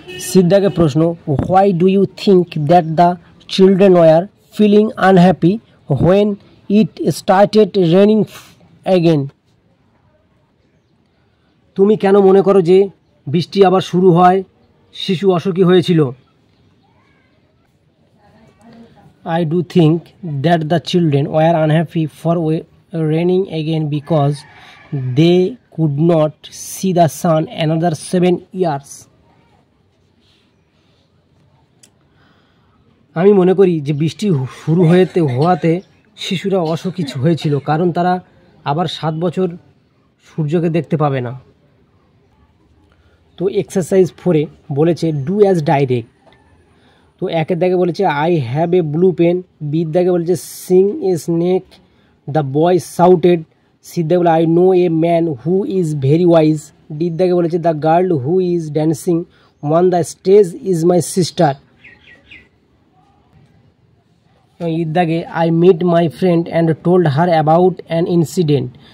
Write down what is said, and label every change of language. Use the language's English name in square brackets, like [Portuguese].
[Bangla] সিদ্ধাকে প্রশ্ন, [English] Why do you think that the children were feeling unhappy when it started raining again. [Bangla] তুমি কেন মনে করো যে বৃষ্টি আবার শুরু হয় শিশু অসুখী হয়েছিল? [English] I do think that the children were unhappy for raining again because they could not see the sun another 7 years. [Bangla] আমি মনে করি যে বৃষ্টি শুরু হওয়াতে শিশুরা অসুখী হয়েছিল কারণ তারা আবার 7 বছর সূর্যকে দেখতে পাবে না। তো এক্সারসাইজ 4-এ বলেছে [English] Do as direct. [Bangla] তো একের দাগে বলেছে [English] I have a blue pen, [Bangla] বির দাগে বলেছে [English] sing a snake, the boy shouted, [Bangla] সির দাগে বলে [English] I know a man who is very wise, [Bangla] ডির দাগে বলেছে [English] the girl who is dancing on the stage is my sister, [Bangla] এবং ইর দাগে [English] I meet my friend and told her about an incident.